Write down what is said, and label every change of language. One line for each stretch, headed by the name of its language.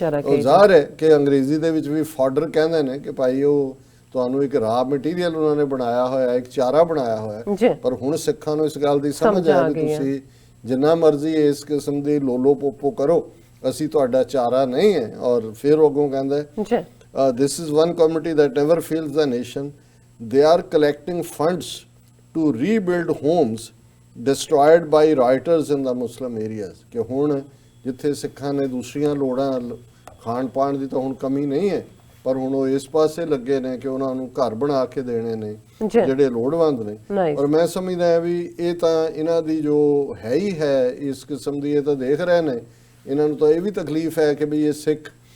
Punjabi: ਉਹ ਜ਼ਾਹਰ ਹੈ ਕਿ ਅੰਗਰੇਜ਼ੀ ਦੇ ਵਿੱਚ ਵੀ ਫਾਡਰ ਕਹਿੰਦੇ ਨੇ ਕਿ ਭਾਈ ਉਹ ਤੁਹਾਨੂੰ ਇੱਕ ਰਾ ਮਟੀਰੀਅਲ ਉਹਨਾਂ ਨੇ ਬਣਾਇਆ ਹੋਇਆ, ਇੱਕ ਚਾਰਾ ਬਣਾਇਆ ਹੋਇਆ। ਪਰ ਹੁਣ ਸਿੱਖਾਂ ਨੂੰ ਇਸ ਗੱਲ ਦੀ ਸਮਝ ਆ ਕਿ ਤੁਸੀਂ ਜਿੰਨਾ ਮਰਜ਼ੀ ਇਸ ਕਿਸਮ ਦੀ ਲੋਲੋ ਪੋਪੋ ਕਰੋ, ਅਸੀਂ ਤੁਹਾਡਾ ਚਾਰਾ ਨਹੀਂ ਹੈ। ਔਰ ਫਿਰ ਅੱਗੋਂ ਕਹਿੰਦਾ
English: this is one committee that never fails the nation. They are collecting funds to rebuild homes destroyed by rioters in the Muslim areas.
Punjabi: ਕਿ ਹੁਣ ਜਿੱਥੇ ਸਿੱਖਾਂ ਨੇ ਦੂਸਰੀਆਂ ਲੋੜਾਂ, ਖਾਣ ਪਾਣ ਦੀ ਤਾਂ ਹੁਣ ਕਮੀ ਨਹੀਂ ਹੈ, ਪਰ ਹੁਣ ਉਹ ਇਸ ਪਾਸੇ ਲੱਗੇ ਨੇ ਕਿ ਉਹਨਾਂ ਨੂੰ ਘਰ ਬਣਾ ਕੇ ਦੇਣੇ ਨੇ ਜਿਹੜੇ ਲੋੜਵੰਦ ਨੇ। ਔਰ ਮੈਂ ਸਮਝਦਾ ਵੀ ਇਹ ਤਾਂ ਇਹਨਾਂ ਦੀ ਜੋ ਹੈ ਹੀ ਹੈ ਇਸ ਕਿਸਮ ਦੀ, ਇਹ ਤਾਂ ਦੇਖ ਰਹੇ ਨੇ, ਇਹਨਾਂ ਨੂੰ ਤਾਂ ਇਹ ਵੀ ਤਕਲੀਫ ਹੈ ਕਿ ਵੀ ਇਹ ਸਿੱਖ।